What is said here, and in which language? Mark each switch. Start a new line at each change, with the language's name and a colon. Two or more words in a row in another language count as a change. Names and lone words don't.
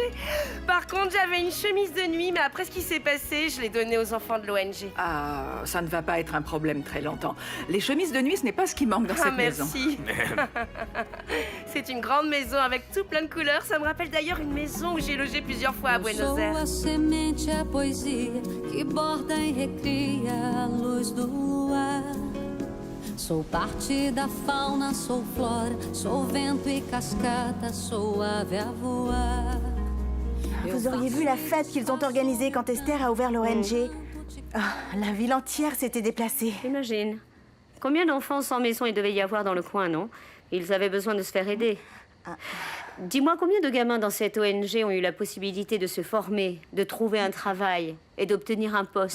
French: Par contre, j'avais une chemise de nuit, mais après ce qui s'est passé, je l'ai donnée aux enfants de l'ONG. Ah, ça ne va pas être un problème très longtemps. Les chemises de nuit, ce n'est pas ce qui manque dans cette maison. Merci. C'est une grande maison avec tout plein de couleurs. Ça me rappelle d'ailleurs une maison où j'ai logé plusieurs fois à Buenos Aires.
Portuguese: Sou a semente, a poesia que borda e recria a luz do luar. Sou parte da fauna, sou flora, sou vento e cascata, sou ave a voar.
French: Vous auriez vu la fête qu'ils ont organisée quand Esther a ouvert l'ONG. Ah, la ville entière s'était déplacée. Imagine. Combien d'enfants sans maison il devait y avoir dans le coin, non? Ils avaient besoin de se faire aider. Dis-moi, combien de gamins dans cette ONG ont eu la possibilité de se former, de trouver un travail et d'obtenir un poste?